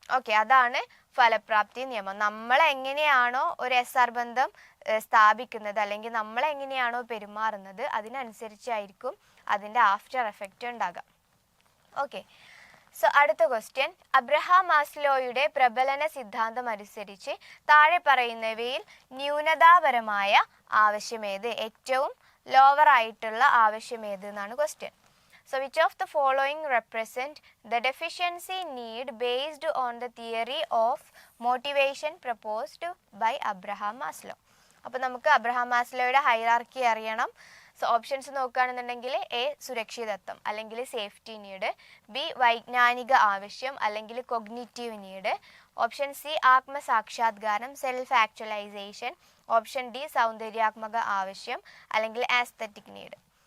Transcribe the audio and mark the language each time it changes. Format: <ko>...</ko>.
<ml>Okay, അതാണ് ഫലപ്രാപ്തി നിയമം. നമ്മൾ എങ്ങനെയാണോ ഒരു SR ബന്ധം സ്ഥാപിക്കുന്നത് അല്ലെങ്കിൽ നമ്മൾ എങ്ങനെയാണോ പെരുമാറുന്നത് അതിനനുസരിച്ചായിരിക്കും അതിൻ്റെ ആഫ്റ്റർ എഫക്റ്റ് ഉണ്ടാകുക. ഓക്കെ, സോ അടുത്ത ക്വസ്റ്റ്യൻ. അബ്രഹാം മാസ്ലോയുടെ പ്രബലന സിദ്ധാന്തം അനുസരിച്ച് താഴെ പറയുന്നവയിൽ ന്യൂനതാപരമായ ആവശ്യമേത്, ഏറ്റവും ലോവർ ആയിട്ടുള്ള ആവശ്യമേത് എന്നാണ് question.</ml> <en>So which of the following represent the deficiency need based on the theory of motivation proposed by Abraham Maslow?</en> <ml>അപ്പോൾ നമുക്ക് അബ്രഹാം മാസ്ലോയുടെ ഹൈറാർക്കി അറിയണം. സോ ഓപ്ഷൻസ് നോക്കുകയാണെന്നുണ്ടെങ്കിൽ A സുരക്ഷിതത്വം അല്ലെങ്കിൽ സേഫ്റ്റി നീഡ്, B വൈജ്ഞാനിക ആവശ്യം അല്ലെങ്കിൽ cognitive need, option C ആത്മസാക്ഷാത്കാരം self actualization, option D സൗന്ദര്യാത്മക ആവശ്യം അല്ലെങ്കിൽ ആസ്തറ്റിക് നീഡ്.</ml>